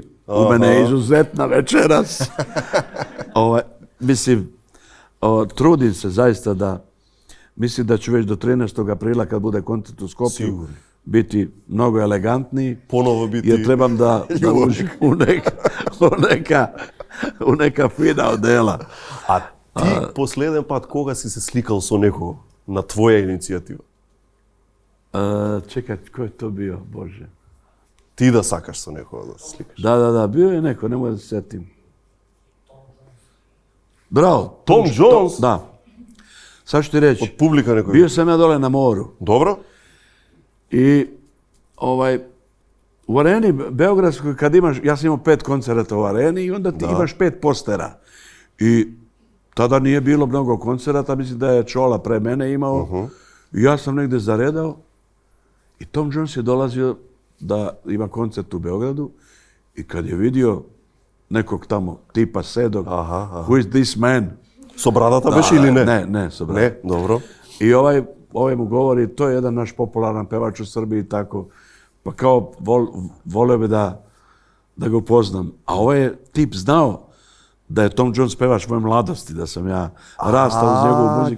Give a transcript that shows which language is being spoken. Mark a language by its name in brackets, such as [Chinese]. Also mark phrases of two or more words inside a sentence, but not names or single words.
[Serbian] U mene je izuzetna večeras. Mislim, trudim se zaista da, mislim da ću već do 13. aprila kad bude koncert u Skopju biti mnogo elegantniji. Ponovo biti jer trebam da uđem u neka fina odela. [Macedonian] A ti последен пат кога си се сликал со некого на твоја иницијатива? [Serbian] Čekaj, ko je to bio, Bože? [Macedonian] Ти да сакаш са некога да се сликаш? [Serbian] Da, bio je neko, ne mogu da se sjetim. Bravo. Tom Jones? Da. Sad ću ti reći. [Macedonian] Од публика некој? [Serbian] Bio sam ja dole na moru. Dobro. I u areni Beogradskoj kad imaš, ja sam imao 5 koncerata u areni i onda ti imaš 5 postera. I tada nije bilo mnogo koncerata, mislim da je Čola pre mene imao. I ja sam negdje zaredao i Tom Jones je dolazio da ima koncert u Beogradu i kad je vidio nekog tamo tipa sedog, [English] who is this man? [Macedonian] Со брадата беше или не? Не, со брадата. [Serbian] Ne, dobro. I ovaj mu govori, to je jedan naš popularan pevač u Srbiji, tako, pa kao volio bi da ga upoznam. A ovaj je tip znao da je Tom Jones pevač moje mladosti, da sam ja rastao uz njegovu muziku.